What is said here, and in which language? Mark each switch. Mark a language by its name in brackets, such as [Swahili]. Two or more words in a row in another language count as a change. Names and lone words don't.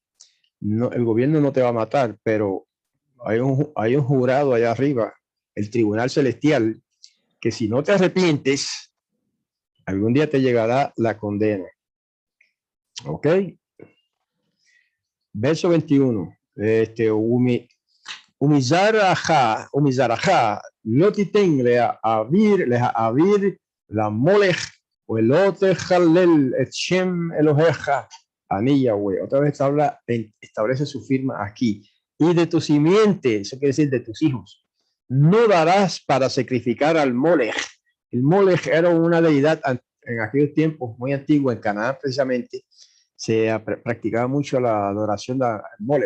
[Spanish] No, el gobierno no te va a matar, pero hay un jurado allá arriba, el Tribunal Celestial, que si no te arrepientes, algún día te llegará la condena. ¿Ok? Verso 21. [Hebrew] ומזרעך לא תתן להעביר למלך ולא תחלל את שם אלהיך אני יהוה. [Spanish] Otra vez establece su firma aquí. Y de tu simiente, eso quiere decir de tus hijos, no darás para sacrificar al molech. El molech era una deidad en aquellos tiempos muy antiguos en Canaán precisamente. Se practicaba mucho la adoración de Molech.